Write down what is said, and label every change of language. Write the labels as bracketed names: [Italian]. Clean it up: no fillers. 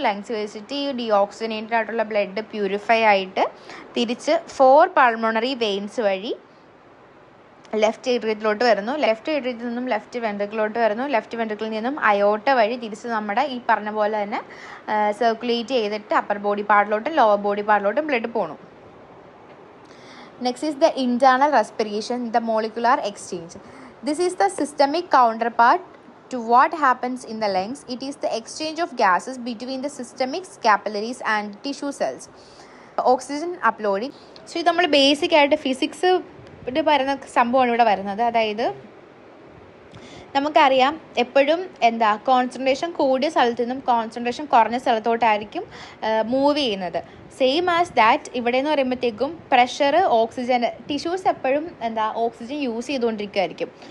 [Malayalam] Lungs വെച്ചിട്ട് ഈ deoxygenated ആയിട്ടുള്ള ബ്ലഡ് പ്യൂരിഫൈ ആയിട്ട് തിരിച്ച് 4 പൾമോണറി വെയിൻസ് വഴി ലെഫ്റ്റ് ഏട്രിയത്തിലോട്ട് വരുന്നു. ലെഫ്റ്റ് ഏട്രിയത്തിൽ നിന്നും ലെഫ്റ്റ് വെൻട്രിക്കിലോട്ട് വരുന്നു. ലെഫ്റ്റ് വെൻട്രിക്കിളിൽ നിന്നും അയോട്ട വഴി തിരിച്ച് നമ്മുടെ ഈ പറഞ്ഞ പോലെ തന്നെ സർക്കുലേറ്റ് ചെയ്തിട്ട് upper body പാർട്ടിലോട്ടും lower body പാർട്ടിലോട്ടും blood പോകണം. [English] Next is the internal respiration, the molecular exchange. This is the systemic counterpart to what happens in the lungs. It is the exchange of gases between the systemic capillaries and tissue cells. Oxygen uploading. [Malayalam] So ഇത് നമ്മൾ basic ആയിട്ട് physics പറയുന്ന സംഭവമാണ് ഇവിടെ വരുന്നത്. അതായത് നമുക്കറിയാം എപ്പോഴും കോൺസെൻട്രേഷൻ കൂടിയ സ്ഥലത്തു നിന്നും കോൺസെൻട്രേഷൻ കുറഞ്ഞ സ്ഥലത്തോട്ടായിരിക്കും മൂവ് ചെയ്യുന്നത്. [English] same as that [Malayalam] ഇവിടെ എന്ന് പറയുമ്പോഴത്തേക്കും പ്രഷർ, ഓക്സിജൻ, ടിഷ്യൂസ് എപ്പോഴും ഓക്സിജൻ യൂസ് ചെയ്തുകൊണ്ടിരിക്കുകയായിരിക്കും.